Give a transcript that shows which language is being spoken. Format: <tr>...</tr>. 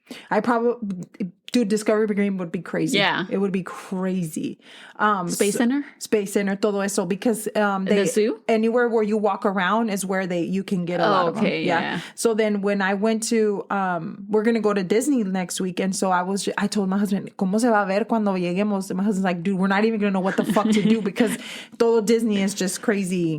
<en>I probably... Dude, Discovery Green would be crazy. Yeah. It would be crazy. Space Center? Space Center,</en> <es>todo eso.</es> <en>Because the zoo? Anywhere where you walk around is where you can get a lot of them. Yeah. So then when I went to, we're going to go to Disney next week. And so I told my husband,</en> <es>¿Cómo se va a ver cuando lleguemos?</es> <en>And my husband's like, dude, we're not even going to know what the fuck to do because</en> <es>todo</es> <en>Disney is just crazy.</en>